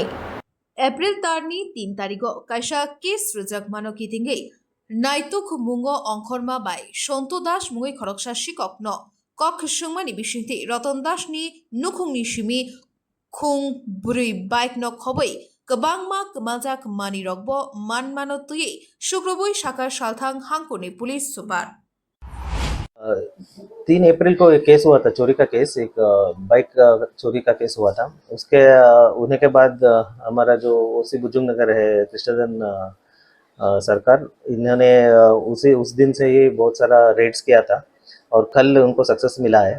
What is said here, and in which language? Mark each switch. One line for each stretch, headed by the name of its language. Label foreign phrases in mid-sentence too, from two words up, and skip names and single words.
Kok Borok: April Tarni 3 Tarigo Kaisha Kes Rujak Mano Kitingi Naituk Mungo Onkorma by Shonto Dash Mui Koroksha Shikokno Kok Shumani Bishinti Roton Dashni Nukunishimi Kung Buri Bike No Koboi Kabangma Kamazak Mani Rogbo Man Manotui Shukrobui Shakar Shalthang Hankuni
English: Police Super
Hindi: 3 अप्रैल को एक केस हुआ था, चोरी का केस। एक बाइक चोरी का केस हुआ था। उसके होने के बाद हमारा जो ओसी भुजंग नगर है, कृष्णधन सरकार, इन्होंने उस दिन से ही बहुत सारा रेड्स किया था और कल उनको सक्सेस मिला है।